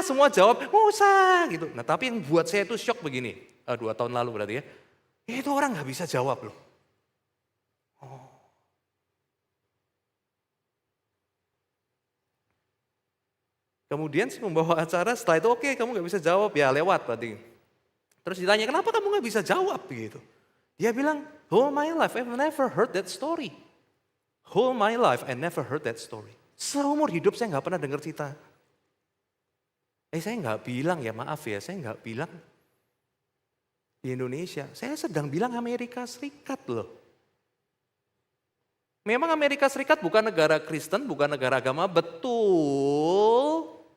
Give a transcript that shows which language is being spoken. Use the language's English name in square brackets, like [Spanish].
[Indonesian] Semua jawab, Musa gitu. Nah tapi yang buat saya itu shock begini. 2 tahun lalu berarti ya. Itu orang gak bisa jawab loh. Kemudian sih membawa acara, setelah itu oke, kamu gak bisa jawab, ya lewat berarti. Terus ditanya, kenapa kamu gak bisa jawab begitu? Dia bilang, [English] whole my life I've never heard that story. Whole my life I never heard that story. [Indonesian] Seumur hidup saya gak pernah dengar cerita. Saya gak bilang ya, maaf ya, saya gak bilang di Indonesia. Saya sedang bilang Amerika Serikat loh. Memang Amerika Serikat bukan negara Kristen, bukan negara agama, betul.